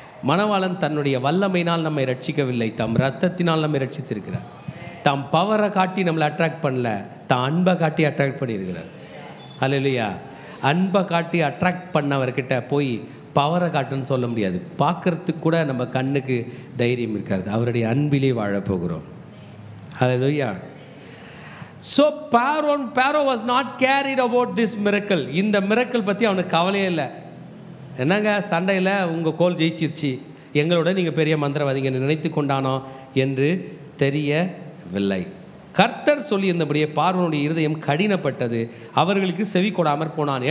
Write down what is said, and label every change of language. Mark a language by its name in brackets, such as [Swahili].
[Tamil] மணவாளன் தன்னுடைய வல்லமையினால் நம்மை ரட்சிக்கவில்லை, தம் ரத்தத்தினால் நம்மை ரட்சித்திருக்கிறார். தாம் பவரை காட்டி நம்மளை அட்ராக்ட் பண்ணல, தான் அன்பை காட்டி அட்ராக்ட் பண்ணியிருக்கிறார். ஹல்லேலூயா. அன்பை காட்டி அட்ராக்ட் பண்ணவர்கிட்ட போய் பவரை காட்டுன்னு சொல்ல முடியாது. பார்க்கறதுக்கு கூட நம்ம கண்ணுக்கு தைரியம் இருக்காது. அவருடைய அன்பிலே வாழப்போகிறோம். ஹல்லேலூயா. [English] So Pharaoh was not carried about this miracle. [Tamil] இந்த மிரக்கல் பற்றி அவனுக்கு கவலையே இல்லை. என்னங்க சண்டையில் உங்கள் கோல் ஜெயிச்சிருச்சு, எங்களோட நீங்கள் பெரிய மந்திரவாதிங்க நினைத்து கொண்டானோ என்று தெரியவில்லை. கர்த்தர் சொல்லியிருந்தபடியே பார்வோனுடைய இருதயம் கடினப்பட்டது, அவர்களுக்கு செவி கொடாமற் போனான்.